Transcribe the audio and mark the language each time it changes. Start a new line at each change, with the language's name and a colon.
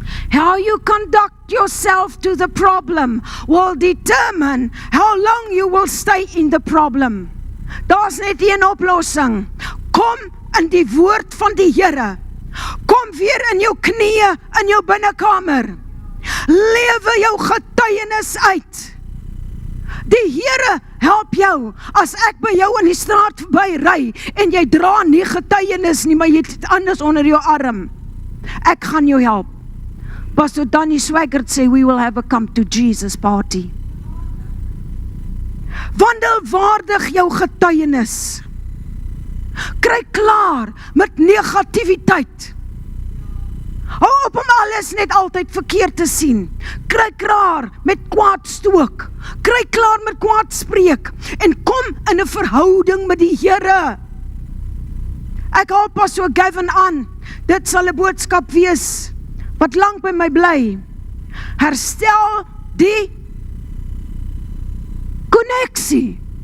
English: How you conduct yourself to the problem will determine how long you will stay in the problem.
Afrikaans: Daar's net een oplossing. Kom in die woord van die Here. Kom weer in jou knieë in jou binnekamer. Lewe jou getuienis uit. Die Here help jou, as ek by jou in die straat verby ry, en jy dra nie getuienis nie, maar jy het iets anders onder jou arm. Ek gaan jou help. Pastor Danny Swaggart sê,
English: we will have a come to Jesus party.
Afrikaans: Wandel waardig jou getuienis. Kry klaar met negativiteit. Hou op om alles net altyd verkeerd te sien. Kry klaar met kwaad stook. Kry klaar met kwaad spreek. En kom in 'n verhouding met die Here. Ek haal Pastor Gavin aan. Dit sal 'n boodskap wees wat lank by my bly. Herstel die konneksie.